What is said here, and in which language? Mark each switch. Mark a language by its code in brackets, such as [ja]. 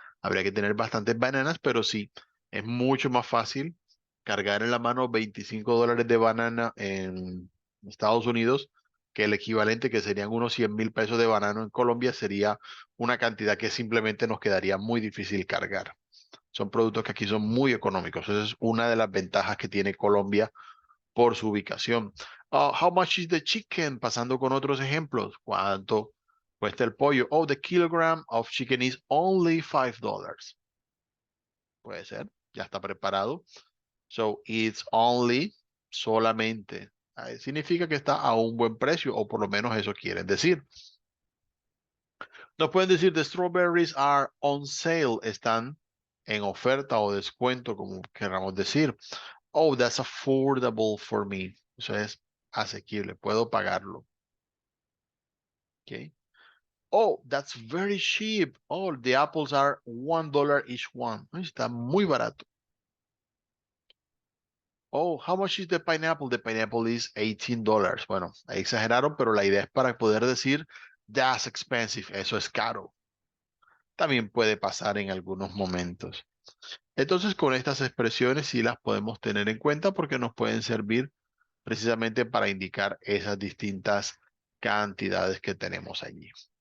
[es] Habría que tener bastantes bananas, pero sí, es mucho más fácil cargar en la mano $25 de banana en Estados Unidos que el equivalente que serían unos 100.000 pesos de banano en Colombia sería una cantidad que simplemente nos quedaría muy difícil cargar. Son productos que aquí son muy económicos. Esa es una de las ventajas que tiene Colombia por su ubicación. [en] How much is the chicken? [es] Pasando con otros ejemplos. ¿Cuánto cuesta el pollo? [en] Oh, the kilogram of chicken is only $5. [es] Puede ser. Ya está preparado. [en] So, it's only, [es] solamente. Significa que está a un buen precio, o por lo menos eso quieren decir. Nos pueden decir, [en] the strawberries are on sale. [es] Están en oferta o descuento, como queramos decir. [en] Oh, that's affordable for me. [es] Eso es asequible, puedo pagarlo. [en] Okay. Oh, that's very cheap. Oh, the apples are $1 each one. [es] Ay, está muy barato. [en] Oh, how much is the pineapple? The pineapple is $18. [es] Bueno, ahí exageraron, pero la idea es para poder decir [en] that's expensive. [es] Eso es caro. También puede pasar en algunos momentos. Entonces, con estas expresiones sí las podemos tener en cuenta porque nos pueden servir precisamente para indicar esas distintas cantidades que tenemos allí.